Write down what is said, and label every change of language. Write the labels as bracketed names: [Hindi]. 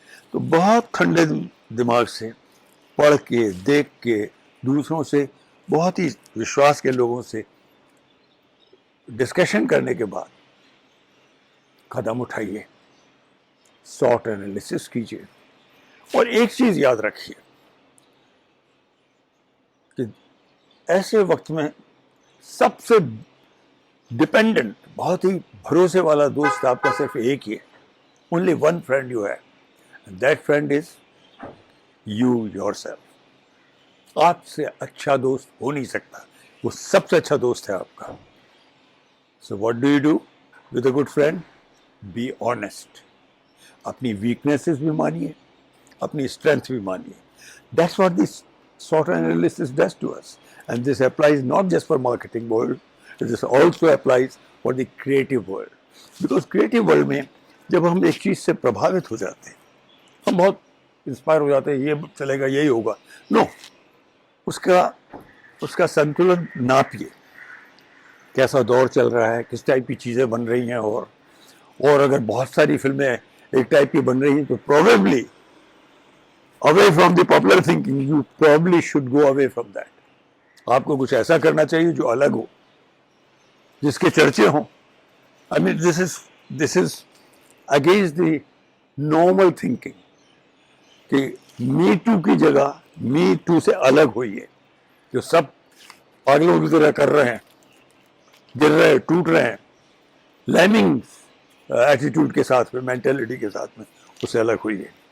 [Urdu] تو بہت ٹھنڈے دماغ سے پڑھ کے, دیکھ کے, دوسروں سے, بہت ہی وشواس کے لوگوں سے ڈسکشن کرنے کے بعد قدم اٹھائیے, SWOT انالیسس کیجیے. اور ایک چیز یاد رکھیے کہ ایسے وقت میں سب سے ڈپینڈنٹ, بہت ہی بھروسے والا دوست آپ کا صرف ایک ہی ہے. [English] Only one friend you have, and that friend is you yourself. [Urdu] آپ سے اچھا دوست ہو نہیں سکتا, وہ سب سے اچھا دوست ہے آپ کا. [English] So what do you do with a good friend? Be honest. [Urdu] اپنی ویکنیسز بھی مانیے, اپنی اسٹرینتھ بھی مانیے. [English] That's what this SWOT analysis does to us. And this applies not just for marketing world, this also applies for the creative world. Because creative world [Urdu] میں جب ہم ایک چیز سے پربھاوت ہو جاتے ہیں, ہم بہت انسپائر ہو جاتے ہیں, یہ چلے گا, یہی ہوگا. نو, اس کا سنتولن ناپیے, کیسا دور چل رہا ہے, کس ٹائپ کی چیزیں بن رہی ہیں. اور اگر بہت ساری فلمیں ایک ٹائپ کی بن رہی ہیں تو [English] probably away from the popular thinking, you probably should go away from that. [Urdu] آپ کو کچھ ایسا کرنا چاہیے جو الگ ہو, جس کے چرچے ہوں. [English] I mean, this is against the normal thinking [Urdu] کہ می ٹو کی جگہ می ٹو سے الگ ہوئی ہے, جو سب پاگلوں کی طرح کر رہے ہیں, گر رہے ہیں, ٹوٹ رہے ہیں, لیمنگ ایٹیٹیوڈ کے ساتھ میں, مینٹلٹی کے ساتھ میں, اس سے الگ ہوئی ہے.